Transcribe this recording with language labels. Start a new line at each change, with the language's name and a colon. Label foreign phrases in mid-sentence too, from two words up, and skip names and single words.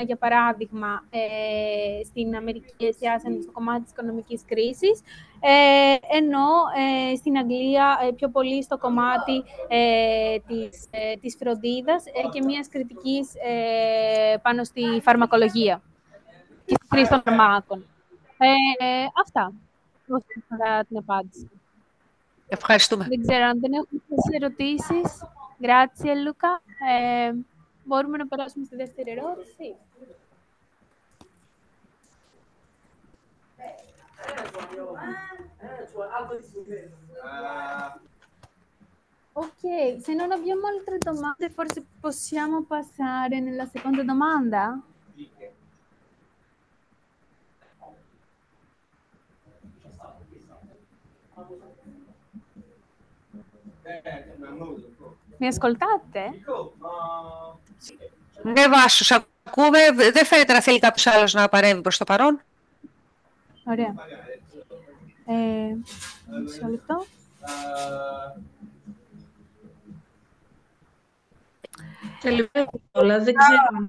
Greek: Για παράδειγμα, στην Αμερική εστιάσαν στο κομμάτι της οικονομικής κρίσης, ενώ στην Αγγλία πιο πολύ στο κομμάτι της φροντίδας και μιας κριτικής πάνω στη φαρμακολογία και στη χρήση των φαρμάκων. Αυτά, όσον αφορά την απάντηση. Ευχαριστούμε. Δεν ξέρω αν δεν έχουμε ερωτήσεις.
Italian: Grazie, Luca.
Greek: Μπορούμε να περάσουμε στη δεύτερη ερώτηση.
Italian: Ok, se non abbiamo altre domande, forse possiamo passare nella seconda domanda? Mi ascoltate?
Greek: Ναι, Βάσο, σ' ακούμε. Δεν φαίνεται να θέλει κάποιος άλλος να παρέμβει προς το παρόν. Ωραία. Μισό λεπτό. Καλημέρα όλα, δεν ξέρω.